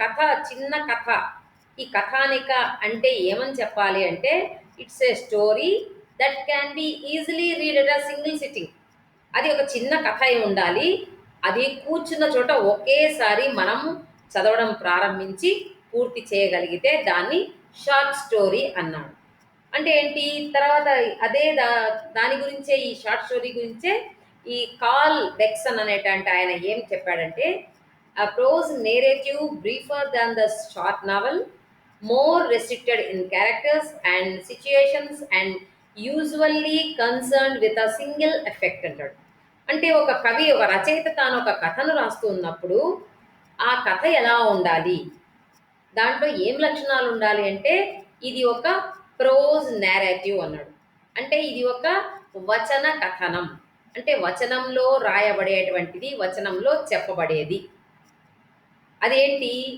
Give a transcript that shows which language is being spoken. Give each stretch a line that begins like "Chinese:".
Telugu: కథ, చిన్న కథ. ఈ కథానిక అంటే ఏమని చెప్పాలి అంటే
English: It's a story that can be easily read at a single sitting.
Telugu: అది ఒక చిన్న కథ అయి ఉండాలి. అది కూర్చున్న చోట ఒకేసారి మనం చదవడం ప్రారంభించి పూర్తి చేయగలిగితే దాన్ని షార్ట్ స్టోరీ అన్నాడు. అంటే ఏంటి? తర్వాత అదే దాని గురించే, ఈ షార్ట్ స్టోరీ గురించే ఈ కార్ల్ బెక్సన్ అనేటువంటి ఆయన ఏం చెప్పాడంటే,
English: a prose narrative briefer than the short novel, more restricted in characters and situations and usually concerned with a single effect అంటాడు.
Telugu: అంటే ఒక కవి, ఒక రచయిత తాను ఒక కథను రాస్తూ ఉన్నప్పుడు ఆ కథ ఎలా ఉండాలి, దాంట్లో ఏం లక్షణాలు ఉండాలి అంటే ఇది ఒక ప్రోజ్ నేరేటివ్ అన్నాడు. అంటే ఇది ఒక వచన కథనం, అంటే వచనంలో రాయబడేటువంటిది, వచనంలో చెప్పబడేది. అదేంటి?